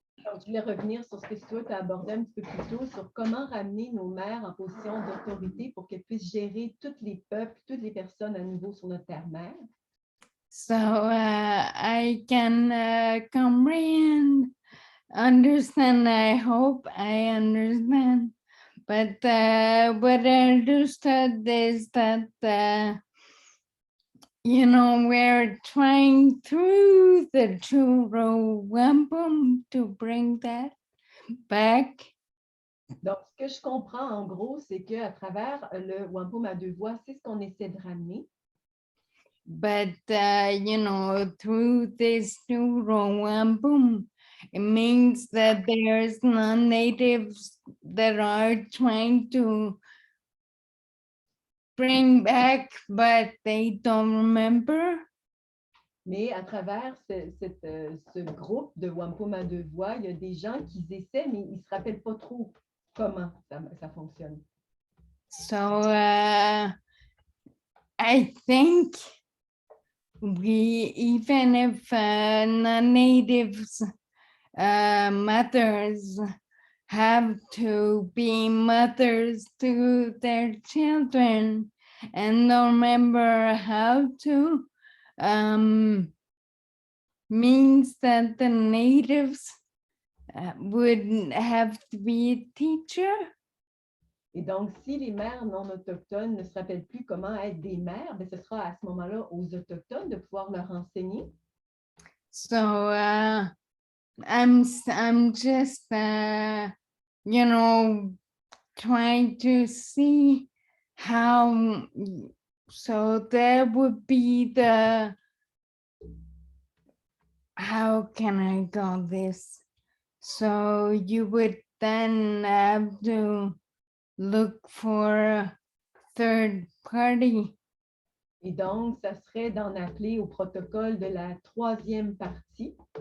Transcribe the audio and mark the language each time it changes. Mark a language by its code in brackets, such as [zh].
[fr] Donc, je voulais revenir sur ce que Stuart a abordé un petit peu plus tôt, sur comment ramener nos mères en position d'autorité pour qu'elles puissent gérer tous les peuples, toutes les personnes à nouveau sur notre terre-mère. [en] So I can comprehend, understand, I hope I understand. But what I understood is that, we're trying through the Churo Wampum to bring that back. [fr] Donc, ce que je comprends en gros, c'est qu'à travers le Wampum à deux voix, c'est ce qu'on essaie de ramener. [en] But, through this Churo Wampum, it means that there's non-natives that are trying to bring back, but they don't remember. [fr] Mais à travers ce groupe de Wampum à deux voix, il y a des gens qui essaient, mais ils ne se rappellent pas trop comment ça fonctionne. [en] So I think even if non-natives mothers have to be mothers to their children and don't remember how to, means that the natives would have to be a teacher. [fr] Et donc, si les mères non autochtones ne se rappellent plus comment être des mères, bien, ce sera à ce moment-là aux autochtones de pouvoir leur enseigner. [en] So I'm just trying to see how, so there would be how can I call this? So you would then have to look for a third party [fr] Et donc, ça serait d'en appeler au protocole de la troisième partie.